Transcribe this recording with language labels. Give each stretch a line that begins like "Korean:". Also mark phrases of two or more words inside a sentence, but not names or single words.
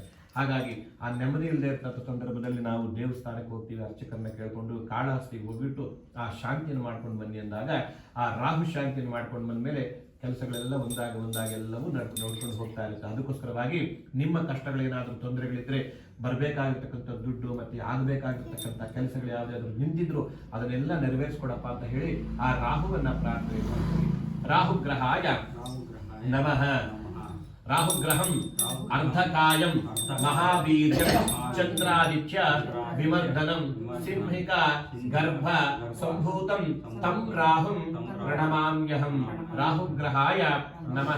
Kannada: ಹಾಗಾಗಿ ಆ ನೆಮ್ಮದಿ ಇಲ್ಲದೆ ಇರ್ತಕ್ಕಂಥ ಸಂದರ್ಭದಲ್ಲಿ ನಾವು ದೇವಸ್ಥಾನಕ್ಕೆ ಹೋಗ್ತೀವಿ, ಅರ್ಚಕರನ್ನ ಕೇಳ್ಕೊಂಡು ಕಾಳಹಸ್ತಿಗೆ ಹೋಗ್ಬಿಟ್ಟು ಆ ಶಾಂತಿಯನ್ನು ಮಾಡ್ಕೊಂಡು ಬನ್ನಿ ಅಂದಾಗ ಆ ರಾಹು ಶಾಂತಿಯನ್ನು ಮಾಡ್ಕೊಂಡು ಬಂದ್ಮೇಲೆ ಕೆಲಸಗಳೆಲ್ಲ ಒಂದಾಗಿ ಎಲ್ಲವೂ ನೋಡ್ಕೊಂಡು ಹೋಗ್ತಾ ಇರುತ್ತೆ. ಅದಕ್ಕೋಸ್ಕರವಾಗಿ ನಿಮ್ಮ ಕಷ್ಟಗಳೇನಾದ್ರೂ ತೊಂದರೆಗಳಿದ್ರೆ, ಬರಬೇಕಾಗಿರ್ತಕ್ಕಂಥ ದುಡ್ಡು ಮತ್ತೆ ಆಗಬೇಕಾಗಿರ್ತಕ್ಕಂಥ ಕೆಲಸಗಳು ಯಾವುದಾದ್ರೂ ನಿಂತಿದ್ರು ಅದನ್ನೆಲ್ಲ ನೆರವೇರಿಸ್ಕೊಡಪ್ಪ ಅಂತ ಹೇಳಿ ಆ ರಾಹುವನ್ನ ಪ್ರಾರ್ಥನೆ ಮಾಡ್ತೀವಿ.
Sanskrit: ರಾಹುಗ್ರಹಾಯ ನಮಃ. ರಾಹುಗ್ರಹಂ ಅರ್ಧಕಾಯಂ ಮಹಾವೀರ್ಯಂ ಚಂದ್ರಾದಿತ್ಯ ವಿಮರ್ದನಂ ಸಿಂಹಿಕ ಗರ್ಭ ಸಂಭೂತಂ ತಂ ರಾಹುಂ ಪ್ರಣಮಾಮ್ಯಹಂ. ರಾಹುಗ್ರಹಾಯ ನಮಃ.